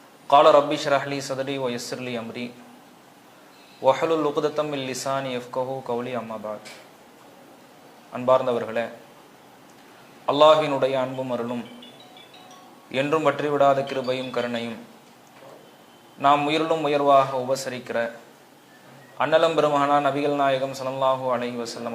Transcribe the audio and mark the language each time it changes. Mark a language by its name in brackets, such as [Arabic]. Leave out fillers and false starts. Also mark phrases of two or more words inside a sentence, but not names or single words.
[Arabic] قال ربي اشرح لي صدري ويسر لي أمري وحلل عقدة من لساني يفقهوا قولي أما بعد. [Tamil] அன்பார்ந்தவர்களே, அல்லாஹ்வினுடைய அன்பும் அருளும் என்றும் வற்றிவிடாத கிருபையும் கருணையும் நாம் உயிரிலும் உயர்வாக உபசரிக்கிற அன்னலம் பெருமகனா நபிகள் நாயகம் [Arabic] صلى الله عليه وسلم